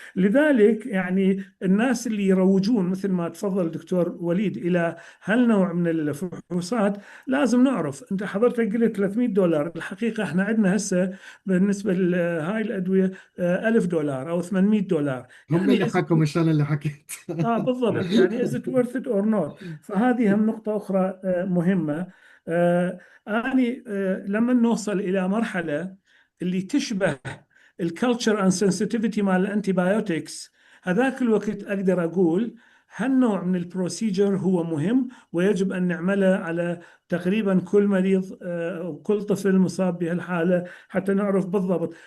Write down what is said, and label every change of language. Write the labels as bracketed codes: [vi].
[ar] لذلك يعني الناس اللي يروجون مثل ما تفضل الدكتور وليد إلى هالنوع من الفحوصات، لازم نعرف. أنت حضرتك قلت $300، الحقيقة احنا عندنا هسه بالنسبة لهاي الأدوية $1000 أو $800. هم اللي حكوا مش أنا اللي حكيت. بالضبط، يعني [en] is it worth it or not. [ar] فهذه هم نقطة أخرى مهمة. أني لما نوصل إلى مرحلة اللي تشبه الكالتشر أند سنسيتيفيتي مال الأنتيبيوتكس، هذاك الوقت أقدر أقول هالنوع من البروسيجر هو مهم ويجب أن نعمله على تقريبا كل مريض وكل طفل مصاب بهالحالة، حتى نعرف بالضبط.